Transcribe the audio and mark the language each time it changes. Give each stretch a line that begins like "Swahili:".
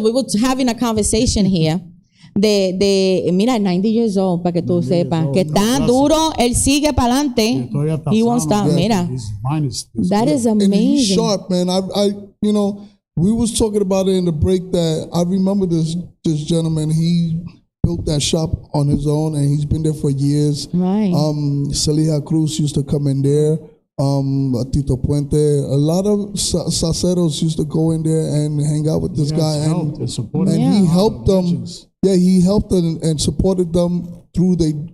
English: We were having a conversation here.
Spanish: Mira,
English: 90 years old,
Spanish: para que tú sepas. Que está duro, él sigue para adelante.
English: He won't stop. Mira. That is amazing. And he's sharp, man. You know, we was talking about it in the break that I remember this gentleman. He built that shop on his own, and he's been there for years. Right. Celia Cruz used to come in there. Tito Puente, a lot of salseros used to go in there and hang out with this guy, and he helped them. Yeah, he helped them and supported them through their